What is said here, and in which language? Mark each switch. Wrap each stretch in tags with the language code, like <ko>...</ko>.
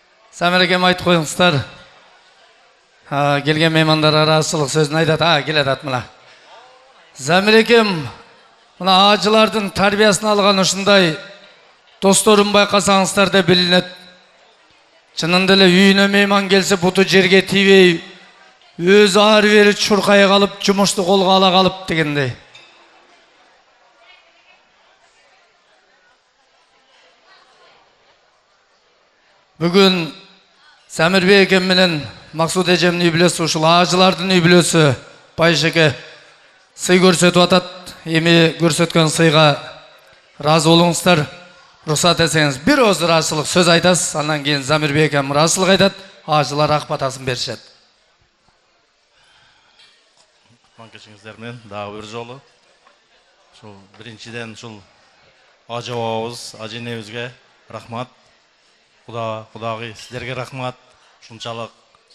<kk>Самирекем айтып қойыңыздар. Келген меймандарға разылық сөзін айтады. Келеді мына. Замирекем, мына ажылардың тарбиясын алған ұшындай досторын байқасаңыздар да білінеді.</kk> <ky>Шынында эле үйүнө мейман келсе буту жерге тийбей, өз ары бери чуркай калып, жумушту колго ала калып дегендей. Бүгүн Самирбек экен менен Максуд эжемдин үй бүлөсү, ушул ажылардын үй бүлөсү Байшеке сый көрсөтүп атат. Эми көрсөткөн сыйга разы болуңуздар.</ky> <kk>Рұқсат етсеңіз, бір өз разылық сөз айтасыз, андан кейін Замирбек әкем разылық айтады, ажылар ақ батасын берішеді. Кешіңіздермен дағы бір жолы. Біріншіден ажы бабабыз, ажы енемізге рахмат. Құдағи сіздерге рахмат. Шуншалық</kk>